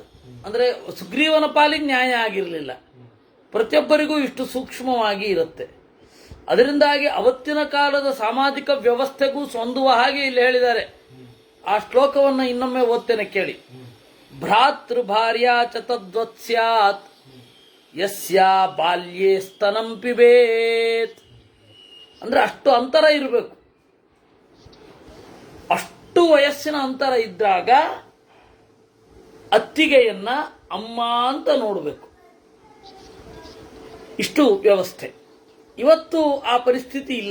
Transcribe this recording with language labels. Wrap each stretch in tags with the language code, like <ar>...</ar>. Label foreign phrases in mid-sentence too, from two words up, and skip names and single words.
<kn>ಅಂದರೆ ಸುಗ್ರೀವನ ಪಾಲಿಗೆ ನ್ಯಾಯ ಆಗಿರಲಿಲ್ಲ. ಪ್ರತಿಯೊಬ್ಬರಿಗೂ ಇಷ್ಟು ಸೂಕ್ಷ್ಮವಾಗಿ ಇರುತ್ತೆ. ಅದರಿಂದಾಗಿ ಅವತ್ತಿನ ಕಾಲದ ಸಾಮಾಜಿಕ ವ್ಯವಸ್ಥೆಗೂ ಹೊಂದುವ ಹಾಗೆ ಇಲ್ಲಿ ಹೇಳಿದ್ದಾರೆ. ಆ ಶ್ಲೋಕವನ್ನು ಇನ್ನೊಮ್ಮೆ ಓದ್ತೇನೆ ಕೇಳಿ.</kn> <sa>ಭ್ರಾತೃ ಭಾರ್ಯಾ ಚ ತದ್ವತ್ ಸ್ಯಾತ್ ಯಸ್ಯಾ ಬಾಲ್ಯೇ ಸ್ತನಂ ಪಿಬೇತ್.</sa> <kn>ಅಂದ್ರೆ ಅಷ್ಟು ಅಂತರ ಇರಬೇಕು. ಅಷ್ಟು ವಯಸ್ಸಿನ ಅಂತರ ಇದ್ದಾಗ ಅತ್ತಿಗೆಯನ್ನ ಅಮ್ಮ ಅಂತ ನೋಡಬೇಕು. ಇಷ್ಟು ವ್ಯವಸ್ಥೆ. ಇವತ್ತು ಆ ಪರಿಸ್ಥಿತಿ ಇಲ್ಲ.</kn>